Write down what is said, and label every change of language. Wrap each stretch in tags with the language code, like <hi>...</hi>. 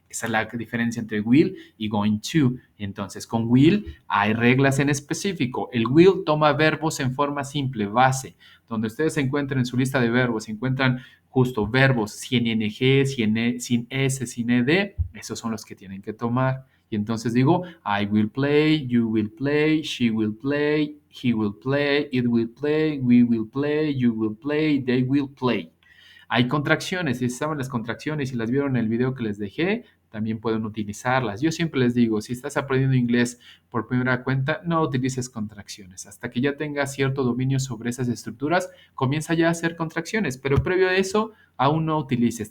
<es>Esa es la diferencia entre will y going to. Entonces, con will hay reglas en específico. El will toma verbos en forma simple, base. Donde ustedes se encuentran en su lista de verbos, se encuentran justo verbos sin ing, sin s, sin ed, esos son los que tienen que tomar. Y entonces digo,</es> <en>I will play, you will play, she will play, he will play, it will play, we will play, you will play, they will play.</en> <es>Hay contracciones, si saben las contracciones, si las vieron en el video que les dejé, también pueden utilizarlas. Yo siempre les digo, si estás aprendiendo inglés por primera cuenta, no utilices contracciones. Hasta que ya tengas cierto dominio sobre esas estructuras, comienza ya a hacer contracciones, pero previo a eso, aún no utilices.</es>